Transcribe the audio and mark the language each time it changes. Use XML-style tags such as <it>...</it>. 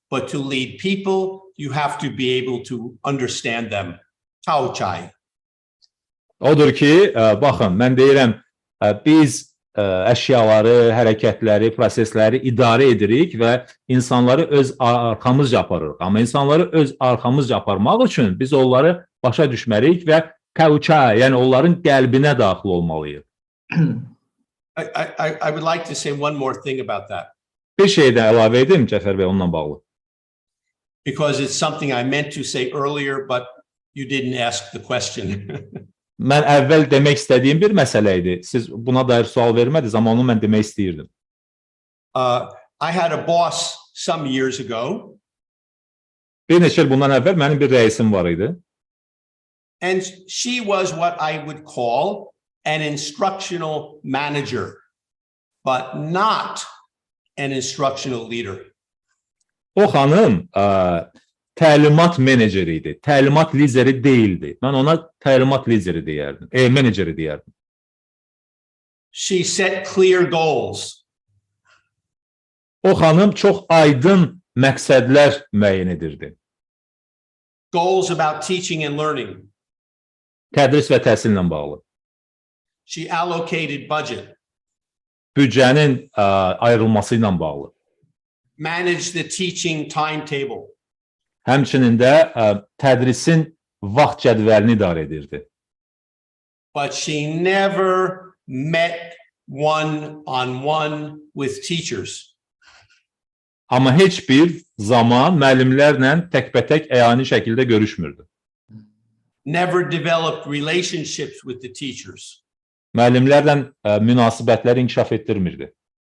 <en>But to lead people, you have to be able to understand them.</en> <th>Khao chai.</th> <az>Odur ki, baxın, mən deyirəm, biz əşyaları, hərəkətləri, prosesləri idarə edirik və insanları öz arxamızca aparırıq. Amma insanları öz arxamızca aparmaq üçün biz onları başa düşməliyik və khao chai, yəni onların qəlbinə daxil olmalıyıq.</az> <en>I would like to say one more thing about that.</en> <az>Bir şey də əlavə edim, Cəfər bəy, onunla bağlı.</az> <en>Because it's something I meant to say earlier, but you didn't ask the question.</en> <az>Mən əvvəl demək istədiyim bir məsələ idi. Siz buna dair sual vermədiniz, amma onu mən demək istəyirdim.</az> <en>I had a boss some years ago.</en> <az>Bir neçə il bundan əvvəl mənim bir rəisim var idi.</az> <en>And she was what I would call an instructional manager, but not an instructional leader.</en> <az>O xanım təlimat meneceri idi. Təlimat lideri deyildi. Mən ona təlimat lideri deyərdim. Meneceri deyərdim.</az> <en>She set clear goals.</en> <az>O xanım çox aydın məqsədlər müəyyən edirdi.</az> <en>Goals about teaching and learning.</en> <az>Tədris və təhsillə bağlı.</az> <en>She allocated budget.</en> <az>Büdcənin ayrılması ilə bağlı.</az> <en>Managed the teaching timetable.</en> <az>Həmçinin də tədrisin vaxt cədvəlini idarə edirdi.</az> <en>But she never met one-on-one with teachers.</en> <az>Amma heç bir zaman müəllimlərlə təkbətək əyani şəkildə görüşmürdü.</az> <en>Never developed relationships with the teachers.</en> <az>Müəllimlərlə münasibətləri inkişaf etdirmirdi.</az>